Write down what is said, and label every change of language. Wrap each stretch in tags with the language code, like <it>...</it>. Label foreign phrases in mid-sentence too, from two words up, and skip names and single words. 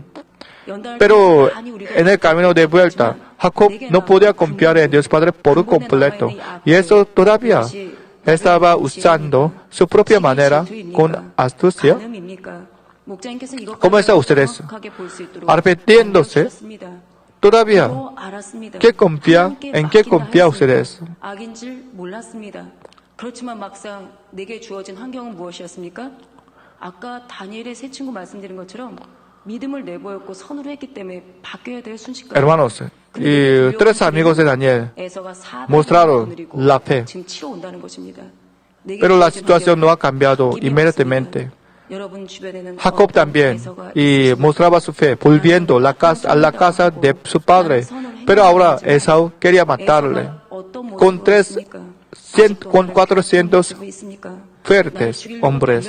<es>Pero en el camino de vuelta, Jacob no podía confiar en Dios Padre por completo. Y eso todavía estaba usando su propia manera con astucia. ¿Cómo están ustedes? Arrepintiéndose. Todavía, ¿en qué confía ustedes?</es> <ko>그렇지만 막상 내게 주어진 환경은 무엇이었습니까? 아까 다니엘의 세 친구 말씀드린 것처럼 믿음을 내보였고 선으로 했기 때문에 바뀌어야 될 순식간에.</ko> <es>Hermanos, y tres amigos de Daniel mostraron la fe,</es> <ko>지금 치러온다는 것입니다.</ko> <es>pero la situación no ha cambiado inmediatamente. Jacob también y mostraba su fe, volviendo a la casa de su padre. Pero ahora Esaú quería matarle con 400 fuertes hombres.</es>